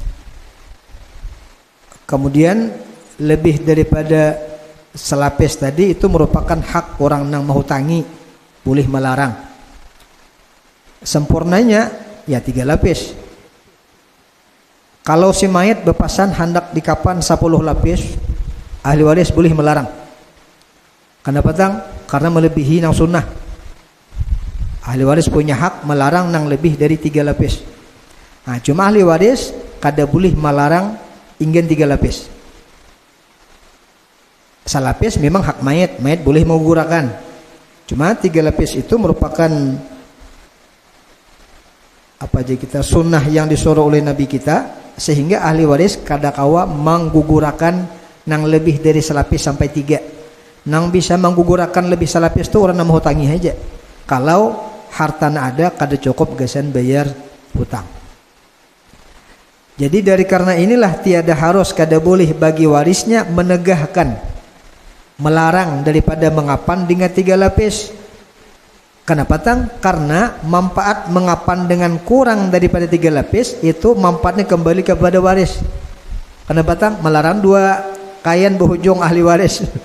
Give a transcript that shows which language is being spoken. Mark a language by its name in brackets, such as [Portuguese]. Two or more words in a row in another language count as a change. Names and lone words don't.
[Banjar] Kemudian lebih daripada salapis tadi itu merupakan hak orang nang mahutangi, boleh melarang. Sempurnanya ya 3 lapis. Kalau si mayit bepasan hendak dikapan 10 lapis, ahli waris boleh melarang. Kenapa tang? Karena melebihi nang sunnah. Ahli waris punya hak melarang nang lebih dari 3 lapis. Nah, cuma ahli waris kada boleh melarang ingin 3 lapis. Salapis memang hak mayit, mayit boleh menggugurkan. Cuma 3 lapis itu merupakan apa aja kita sunnah yang disuruh oleh Nabi kita, sehingga ahli waris kada kawa menggugurkan nang lebih dari selapis sampai 3. Nang bisa menggugurkan lebih salapis itu orang mau hutangi aja. Kalau hartana ada kada cukup gasan bayar hutang. [Malay] Jadi dari karena inilah tiada harus kada boleh bagi warisnya menegahkan, melarang daripada mengapan dengan 3 lapis. [Banjar] Kenapa tang? [Malay] Karena manfaat mengapan dengan kurang daripada 3 lapis itu manfaatnya kembali kepada waris. [Banjar] Kenapa tang? Melarang 2 kain berhujung ahli waris.